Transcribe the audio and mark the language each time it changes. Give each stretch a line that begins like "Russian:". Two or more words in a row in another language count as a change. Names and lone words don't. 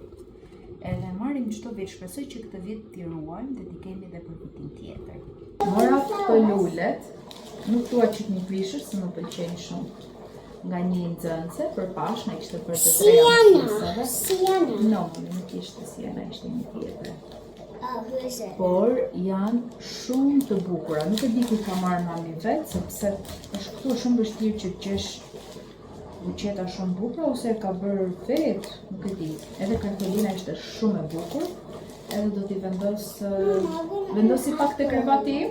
Albanian: Edhe marrim çdo vit, shpresoj që këtë vit t'i ruajmë dhe t'i kemi edhe për vitin tjetër. Mora këto lulet, nuk dua që t'mi prishësh se më pëlqejnë shumë. Nga një nxënëse për Pashk, na kishte për të treja mësuesave. Siena. No, nuk ishte Siena, ishte një tjetër.
English: Oh, who is it?
Albanian: Por janë shumë të bukura. Nuk e di ku ka marrë mami vet, sepse është këtu shumë vështirë që të gjesh buqeta shumë bukura ose e ka bërë vet, nuk e di. Edhe kartolina ishte shumë e bukur. Edhe do t'i vendosi pak te krevati im.